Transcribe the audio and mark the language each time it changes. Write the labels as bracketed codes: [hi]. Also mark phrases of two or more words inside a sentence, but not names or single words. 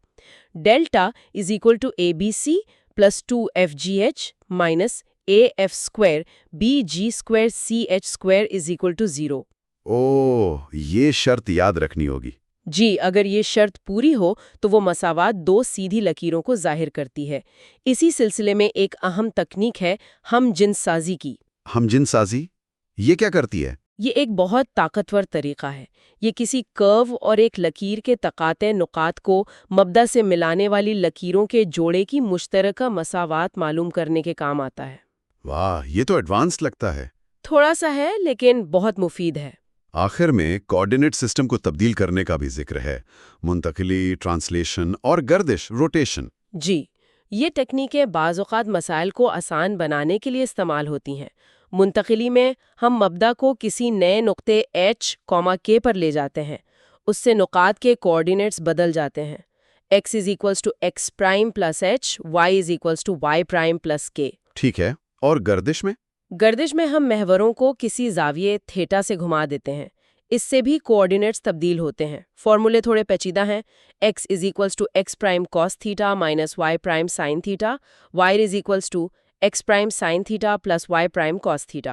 [en] Delta is equal to abc plus 2fgh minus af square bg square ch square is equal to 0. [ur] اوہ، یہ شرط یاد رکھنی ہوگی. جی، اگر یہ شرط پوری ہو تو وہ مساوات دو سیدھی لکیروں کو ظاہر کرتی ہے. اسی سلسلے میں ایک اہم تکنیک ہے ہم جنس سازی کی. ہم جنس سازی؟ یہ کیا کرتی ہے? یہ ایک بہت طاقتور طریقہ ہے۔ یہ کسی کرو اور ایک لکیر کے تقاطع نقاط کو مبدا سے ملانے والی لکیروں کے جوڑے کی مشترکہ مساوات معلوم کرنے کے کام آتا ہے۔ واہ، یہ تو ایڈوانس لگتا ہے۔ تھوڑا سا ہے لیکن بہت مفید ہے۔ آخر میں کوآرڈینیٹ سسٹم کو تبدیل کرنے کا بھی ذکر ہے، منتقلی، ٹرانسلیشن اور گردش، روٹیشن۔ جی، یہ ٹیکنیکیں بعض اوقات مسائل کو آسان بنانے کے لیے استعمال ہوتی ہیں۔ منتقلی میں ہم مبدا کو کسی نئے نقطے h, k پر لے جاتے ہیں۔ اس سے نقاط کے کوآرڈینیٹس بدل جاتے ہیں۔ [en] x = x prime plus h, y = y prime plus k. [ur] ٹھیک ہے، اور گردش میں؟ گردش میں ہم محوروں کو کسی زاویے تھیٹا سے گھما دیتے ہیں۔ اس سے بھی کوآرڈینیٹس تبدیل ہوتے ہیں۔ فارمولے تھوڑے پیچیدہ ہیں۔ [en] x = x prime cos theta minus y prime sine theta, y = x prime sine theta plus y prime cos theta.